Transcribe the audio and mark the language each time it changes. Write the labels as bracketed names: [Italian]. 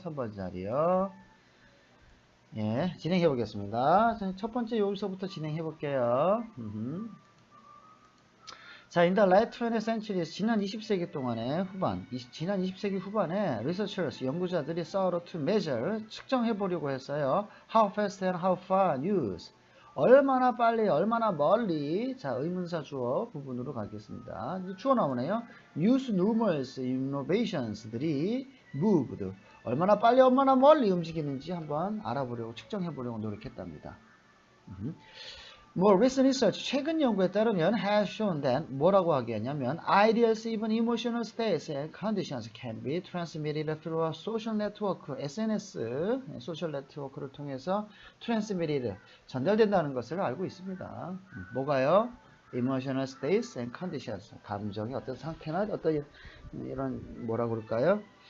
[Korean] 3번 자리요. 예, 진행해 보겠습니다. 첫 번째 여기서부터 진행해 볼게요. 자, [English] in the late 20th century, [Korean] 지난 20세기 동안에 지난 20세기 후반에 researchers, 연구자들이 [English] sought to measure, [Korean] 측정해보려고 했어요. [English] How fast and how far news. [Korean] 얼마나 빨리, 얼마나 멀리. 자, 의문사 주어 부분으로 가겠습니다. 주어 나오네요. News, numerous innovations들이 moved. 얼마나 빨리, 얼마나 멀리 움직이는지 한번 알아보려고, 측정해보려고 노력했답니다. [English] More recent research, [Korean] 최근 연구에 따르면 [English] has shown that [Korean] 뭐라고 하겠냐면 [English] ideas, even emotional states and conditions can be transmitted through a social network, SNS, [Korean] 소셜 네트워크를 통해서 [English] transmitted, [Korean] 전달된다는 것을 알고 있습니다. 뭐가요? [English] emotional states and conditions, [Korean] 감정의 어떤 상태나 어떤 이런 뭐라고 그럴까요?